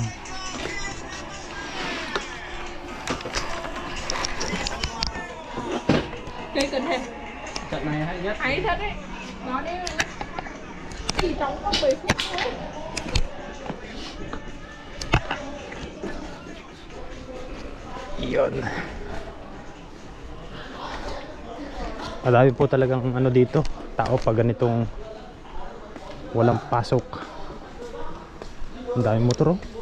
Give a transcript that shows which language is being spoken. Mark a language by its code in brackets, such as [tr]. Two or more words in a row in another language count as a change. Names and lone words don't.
[vi] Cây cần hề. Trận này hay nhất. Hay thật đấy. Nó đây chỉ trong có 10 phút thôi. [tl] Yun. Madami po talagang dito, tao pag ganitong walang pasok. Ang daming motor, oh.